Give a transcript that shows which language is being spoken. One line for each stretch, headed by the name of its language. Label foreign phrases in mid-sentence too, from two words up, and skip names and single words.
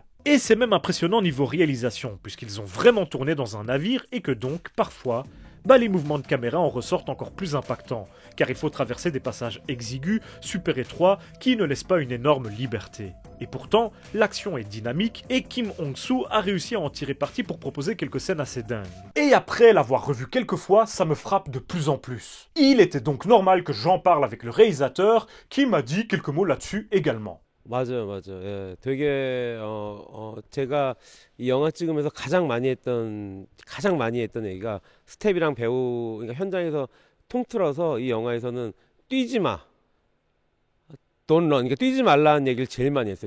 French: Et c'est même impressionnant niveau réalisation, puisqu'ils ont vraiment tourné dans un navire et que donc, parfois, les mouvements de caméra en ressortent encore plus impactants, car il faut traverser des passages exigus, super étroits, qui ne laissent pas une énorme liberté. Et pourtant, l'action est dynamique et Kim Hong-soo a réussi à en tirer parti pour proposer quelques scènes assez dingues. Et après l'avoir revu quelques fois, ça me frappe de plus en plus. Il était donc normal que j'en parle avec le réalisateur, qui m'a dit quelques mots là-dessus également.
Korean: 맞아요. 예, 되게 제가 이 영화 찍으면서 가장 많이 했던 얘기가 스텝이랑 배우, 그러니까 현장에서 통틀어서 이 영화에서는 뛰지 마,
English: don't run,
Korean: 그러니까 뛰지 말라는 얘기를 제일 많이 했어요.